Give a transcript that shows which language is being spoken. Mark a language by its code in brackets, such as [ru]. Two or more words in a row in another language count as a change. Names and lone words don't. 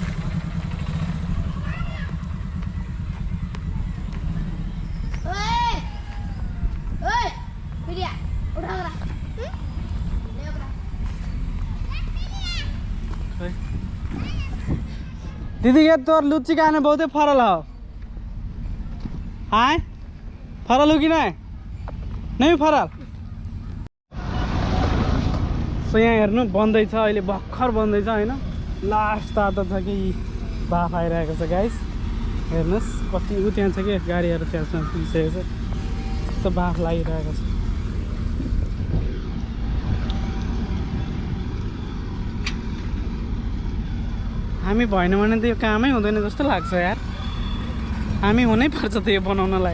[hi] ओए ओए बिटिया उठा करा ले करा दीदी ये तो लुच्ची का बहुत फरल हो हाँ फरल हो कि नहीं फरल। [ne] सो यहाँ हेर्नु बन्दैछ, अहिले भर्खर बन्दैछ होइन, लास्ट तातो छ कि भाफ आइरहेको छ गाइस। हेर्नुहोस् कति उ त्यहाँ छ कि गाडीहरू छेउछाउ पुगिसकेको छ, कस्तो भाफ लागिरहेको छ। हामी भएन भने त यो कामै हुँदैन जस्तो लाग्छ यार, हामी हुनै पर्छ त यो बनाउनलाई।